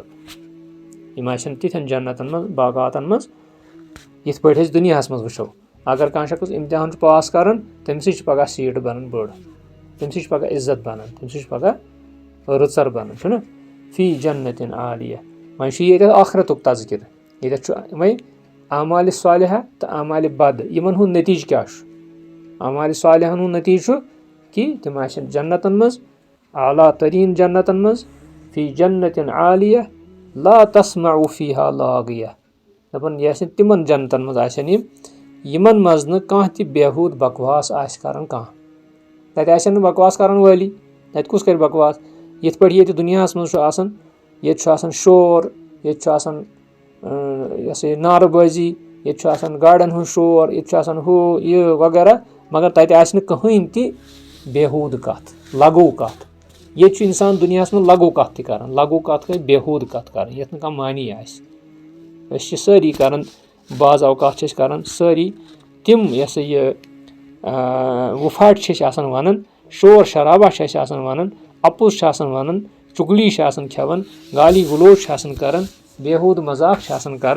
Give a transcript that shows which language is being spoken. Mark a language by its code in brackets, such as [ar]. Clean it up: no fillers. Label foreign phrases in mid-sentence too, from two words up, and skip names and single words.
[ks] यम आसन तिथन जन्नतन मज बागातन मज यिथ पे दुनिया मज वुचो। अगर कह शख्स इम्तिहान पास करन तमस पगह सीट बनन बड़, तमस पगह इज्जत बनन, तमस पगह रुचर बनन छुना। [ar] في جنة عالية [ks] वह ये आखरतुक तज़किर, ये वह अमाल सालिहा तो अमाल बद यमन हुंद नतीज क्या। अमाल सालिहन हुंद नतीज कि तिम आसन जन्नतन मज, आला तरीन जन्नतन मज, [ar] في جنة عالية لا تسمع فيها لاغية. [ks] दपन यह तिमन जन्नतन मज आसन यमन मज न कह ति बेहूद बकवास आस करन कह। तत आसन न बकवास करन वाली, तत कुस कर बकवास। यिथ पे ये दुनियास मज आसन, ये शोर, ये नारबाजी, ये गाड़न हुं शोर, ये हु ये वगैरह, मगर तत आसन कहीं ति बेहूद कथ लगो कथ। ये इंसान दुनियास में लगो कथ ति करन, लगो कथ गई बेहूद कथ करन, यथ न कह मानी आस। सारी करन बाज अवकात करन सारी तिम ये वुफाट वनन, शोर शराबा वनन, अपुज वनन, चुगली खेवन, गाली गलोच करन, बेहूद मजाक करन।